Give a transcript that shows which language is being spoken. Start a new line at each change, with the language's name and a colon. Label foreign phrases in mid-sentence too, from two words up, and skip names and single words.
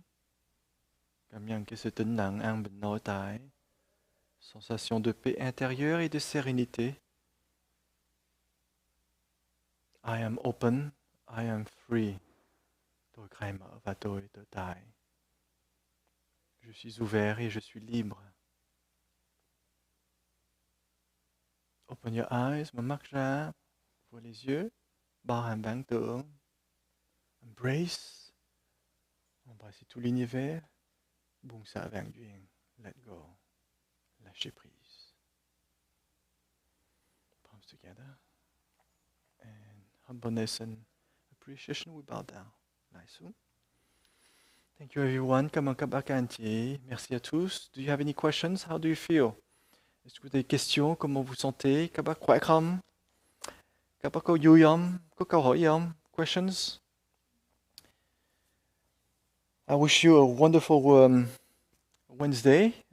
Vietnamese: Cảm nhận cái sự tĩnh lặng an bình nội tại.
French: Sensation de paix intérieure et de sérénité.
English: I am open, I am free.
Vietnamese: Tôi khai mở và tôi tự tại.
French: Je suis ouvert et je suis libre.
English: Open your eyes,
Vietnamese: mở mắt ra,
French: ouvre les yeux,
Vietnamese: bao hàm vạn tượng.
English: Embrace,
French: embrasser tout l'univers,
Vietnamese: buông xả vạn duyên,
English: let go,
French: lâcher prise.
English: Palms together, and humbleness and appreciation, we bow down. Nice. Thank you everyone,
Vietnamese: cảm ơn các bác, các anh chị,
French: merci à tous.
English: Do you have any questions? How do you feel?
French: Est-ce que vous avez des questions? Comment vous sentez?
Vietnamese: Các bác khỏe không? Các bác có vui không? Có câu hỏi gì không?
English: Questions? I wish you a wonderful Wednesday.